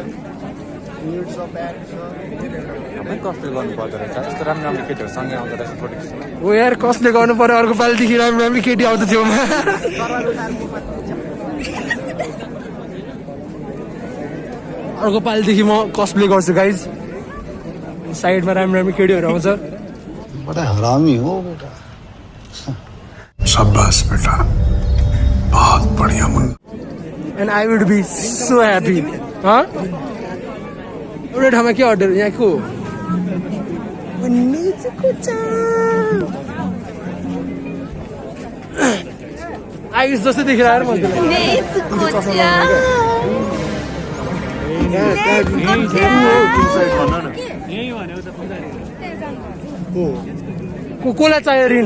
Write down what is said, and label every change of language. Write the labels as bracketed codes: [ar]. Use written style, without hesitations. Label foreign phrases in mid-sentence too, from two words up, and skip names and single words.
[ne] कसले गर्नु पर्दो रहेछ यस्तो राम्रो राम्रो केटीहरूसँगै आउँदो रहेछ फोटो खिच्नु हो यार कसले गर्नु पर्यो अर्को पालिदेखि राम्रो राम्रो केटी आउँछ छेउमा अर्को पालिदेखि म कस्प्ले गर्छु गाइज साइडमा राम्रो राम्रो केटीहरू आउँछ [hi] बड़ा हरामी हो बेटा शाबाश बेटा बहुत बढ़िया मुन्ना [en] and I would be so happy [ne] एउटा ठाउँमा के अर्डर यहाँको आयुष जस्तै देखेर आएर कसलाई चाहियो ऋण